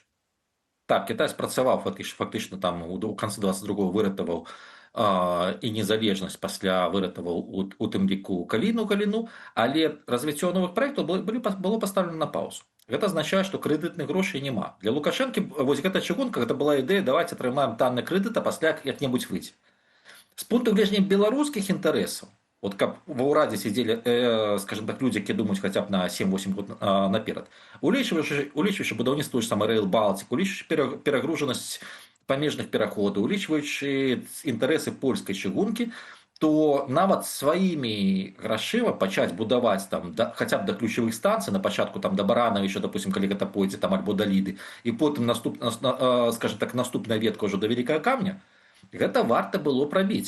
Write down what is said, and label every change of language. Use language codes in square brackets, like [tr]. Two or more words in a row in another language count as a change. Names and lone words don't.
[be] Так, Кітай спрацаваў фактычна там у канцы 22-го выратаваў і незалежнасць, пасля выратаваў у тым ліку галіну, але развіццё новых праектаў было паставлена на паузу. Гэта азначае, што крэдытных грошай няма. Для Лукашэнкі вось гэта чыгунка, гэта была ідэя, давайте атрымаем танны крэдыт, а пасля як-небудзь выйдзе. З пункту гледжання беларускіх інтарэсаў, [ru] вот как [be] ва ўрадзе [ru] сидели, скажем так, люди, [be] які думаюць хаця б на 7-8 год наперад, улічваючы будаўніцтва [ru] той же самый [be] Rail Baltic, улічваючы перагружанасць памежных пераходаў, улічваючы інтарэсы польскай чыгункі, то нават сваімі грашыма пачаць будаваць там хаця б да ключавых станцый, на пачатку там да Баранавіча, допустим, калі гэта пойдзе там альбо да Ліды, і потым [ru] скажем так, [be] наступная ветка ўжо да Вялікага Камня, гэта варта было прабіць.